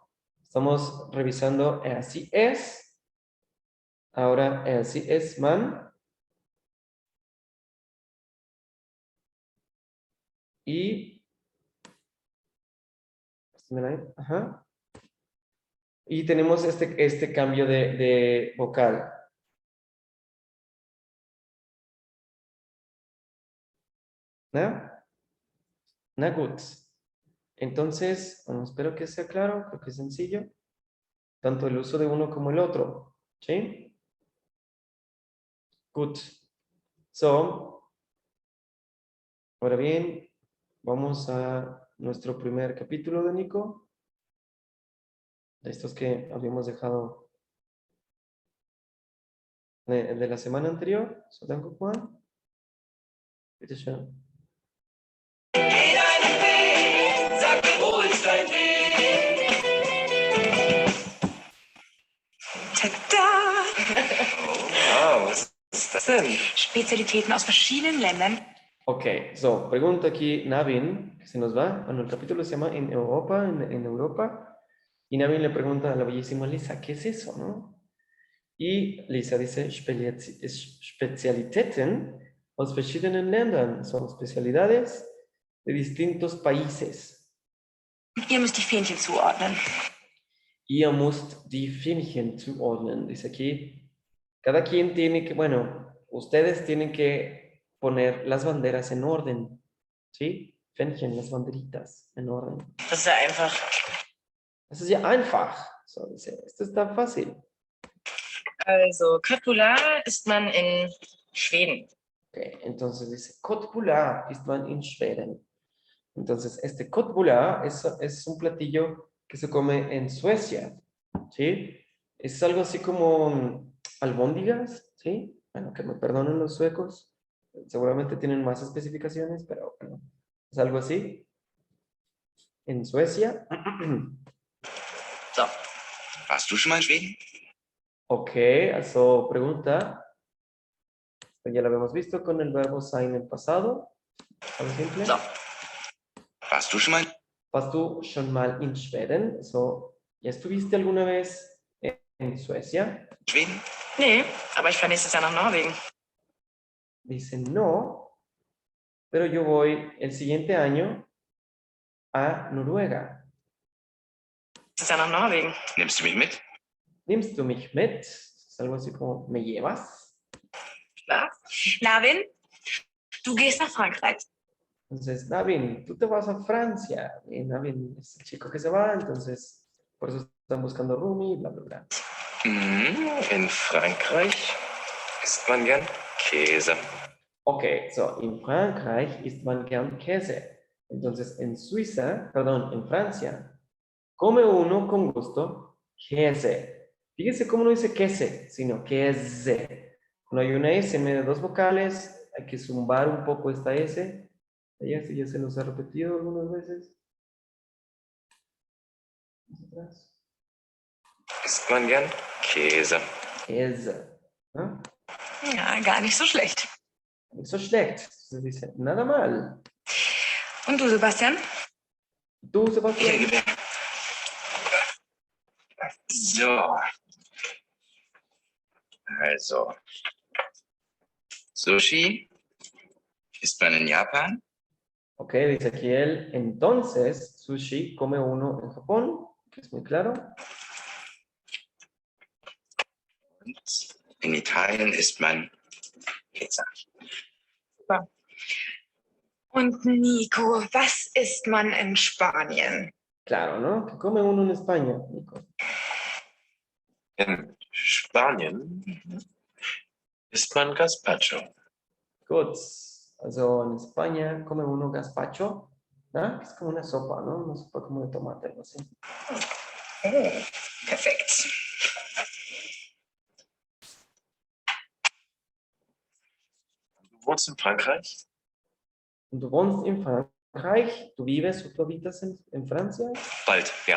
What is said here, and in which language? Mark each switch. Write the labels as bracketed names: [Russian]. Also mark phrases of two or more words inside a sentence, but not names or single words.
[Spanish] Estamos revisando así es, ahora así es man, y, ajá, y tenemos este cambio de vocal. ¿No? [German] Na gut. [Spanish] Entonces, bueno, espero que sea claro, creo que es sencillo. Tanto el uso de uno como el otro. ¿Sí? [German] Gut. [Spanish] So, ahora bien, vamos a nuestro primer capítulo de Nico. De estos que habíamos dejado de la semana anterior. [German] So, danke, Juan. Bitte schön. Sag mir, wo ist dein Weg? Tada! Wow, was ist das denn? Spezialitäten aus verschiedenen Ländern. [Spanish] Ok, so, pregunta aquí Navin, que se nos va. Bueno, el capítulo se llama En Europa, en Europa. Y Navin le pregunta a la bellísima Lisa, ¿qué es eso, no? Y Lisa dice, [German] Spezialitäten aus verschiedenen Ländern. [Spanish] Son especialidades de distintos países. [German] Ihr müsst die Fähnchen zuordnen. Ihr müsst die Fähnchen zuordnen. [Spanish] Dice aquí, cada quien tiene que, bueno, ustedes tienen que poner las banderas en orden. ¿Sí? Fähnchen, las banderitas en orden. [German] Das ist ja einfach. Das ist ja einfach. So, [Spanish] dice, esto está fácil. [German] Also, Köttbullar isst man in Schweden. [Spanish] Okay, entonces dice, [German] Köttbullar isst man in Schweden. [Spanish] Entonces, este Köttbullar es un platillo que se come en Suecia, ¿sí? Es algo así como albóndigas, ¿sí? Bueno, que me perdonen los suecos, seguramente tienen más especificaciones, pero bueno, es algo así. En Suecia. [German] So, warst du schon mal in Schweden? [Spanish] Ok, also pregunta. Ya lo habíamos visto con el verbo sein en pasado. Algo simple. [German] So, warst du schon mal? Warst du schon mal in Schweden? [Spanish] So, ¿ya estuviste alguna vez en Suecia? [German] Schweden? Nee, aber ich fahre nächstes Jahr nach Norwegen. [Spanish] Dice no, pero yo voy el siguiente año a Noruega. [German] Nächstes Jahr nach Norwegen. Nimmst du mich mit? ¿Nimmst du mich mit? [Spanish] Es algo así como, ¿me llevas? [German] Klar. Navin, du gehst nach Frankreich. [Spanish] Entonces, Navin, tú te vas a Francia. Y Navin es el chico que se va, entonces por eso están buscando roomie, bla, bla, bla. [German] In Frankreich isst man gern Käse. [Spanish] Ok, so, en [German] Frankreich isst man gern Käse. [Spanish] Entonces, en Suiza, perdón, en Francia, come uno con gusto Käse. Fíjese cómo no dice Käse, sino Käse. Cuando hay una S en medio de dos vocales, hay que zumbar un poco esta S. Ya se nos ha repetido algunas veces. [German] Isst man gern Käse. [Spanish] Käse. ¿No? [German] Ja, gar nicht so schlecht. Nicht so schlecht. [Spanish] Se dice nada mal. [German] Und du, Sebastian? Du, Sebastian. Hier, so. Also. Sushi, Ist man in Japan? [Spanish] Ok, dice aquí él, entonces, sushi come uno en Japón, que es muy claro. [German] Und in Italien isst man Pizza. Und Nico, was isst man in Spanien? [Spanish] Claro, ¿no? Que come uno en España, Nico. [German] In Spanien isst man Gazpacho. Gut. [Spanish] Also en España come uno gazpacho, ¿no? Que es como una sopa, ¿no? Una sopa como de tomate, algo así. [German] Oh, perfekt. Du wohnst in Frankreich? Und du wohnst in Frankreich, [Spanish] du vives o tú habitas en Francia. [German] Bald, ja.